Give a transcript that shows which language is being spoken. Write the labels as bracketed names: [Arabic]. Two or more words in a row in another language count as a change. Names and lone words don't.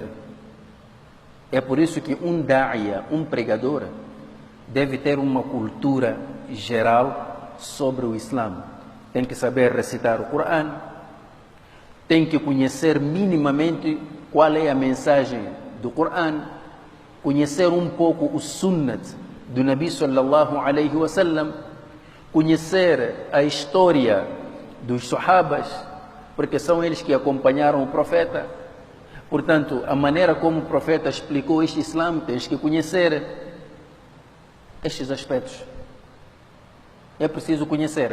[Portuguese] É por isso que um da'iya, um pregador, deve ter uma cultura geral sobre o Islã. Tem que saber recitar o Corão, tem que conhecer minimamente qual é a mensagem do Corão, conhecer um pouco o Sunnat do Nabi [Arabic] صلى الله عليه وسلم, [Portuguese] conhecer a história dos Sahabas, porque são eles que acompanharam o profeta. Portanto, a maneira como o profeta explicou este Islã, tens que conhecer estes aspectos. É preciso conhecer.